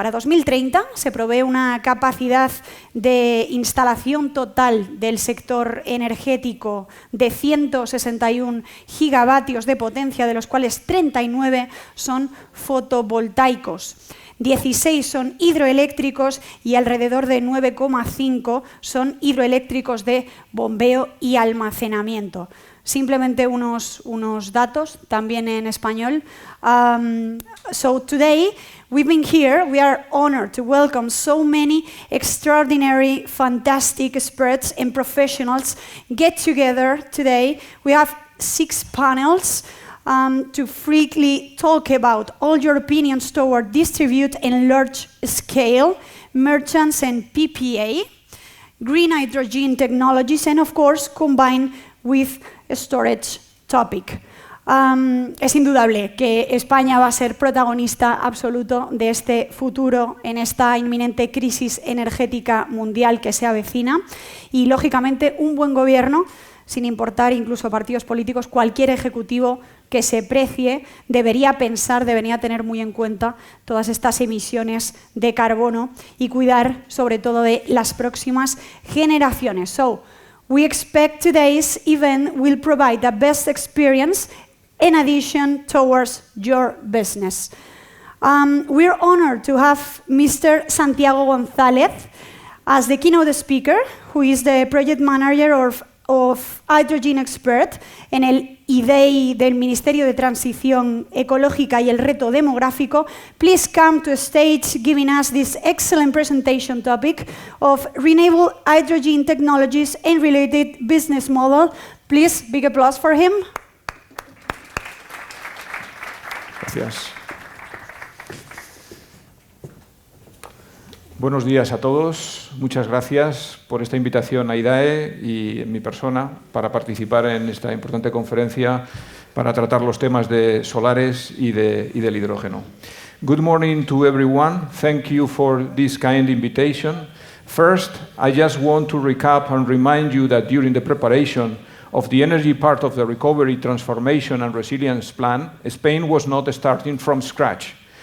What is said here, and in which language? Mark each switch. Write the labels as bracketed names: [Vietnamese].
[Spanish] Para 2030 se prevé una capacidad de instalación total del sector energético de 161 gigavatios de potencia, de los cuales 39 son fotovoltaicos. 16 son hidroeléctricos y alrededor de 9,5 son hidroeléctricos de bombeo y almacenamiento. Simplemente unos datos, también en español. [English] So today, we've been here, we are honored to welcome so many extraordinary, fantastic experts and professionals get together today. We have 6 panels. To freely talk about all your opinions toward distribute and large scale, merchants and PPA, green hydrogen technologies, and of course combined with a storage topic. [Spanish] Es indudable que España va a ser protagonista absoluto de este futuro en esta inminente crisis energética mundial que se avecina y, lógicamente, un buen gobierno, sin importar incluso partidos políticos, cualquier ejecutivo que se precie debería pensar, debería tener muy en cuenta todas estas emisiones de carbono y cuidar sobre todo de las próximas generaciones. [English] So, we expect today's event will provide the best experience in addition towards your business. We're honored to have Mr. Santiago González as the keynote speaker, who is the project manager of Hydrogen Expert [Spanish] en el IDEI del Ministerio de Transición Ecológica y el Reto Demográfico. [English] Please come to stage giving us this excellent presentation topic of renewable hydrogen technologies and related business model. Please, big applause for him. [Spanish] Gracias. Buenos días a todos. Muchas gracias por esta invitación a IDAE y en mi persona para participar en esta importante conferencia para tratar los temas de solares y del hidrógeno. [English] Good morning to everyone. Thank you for this kind invitation. First, I just want to recap and remind you that during the preparation of the energy part of the Recovery, Transformation and Resilience Plan, Spain was not starting from scratch.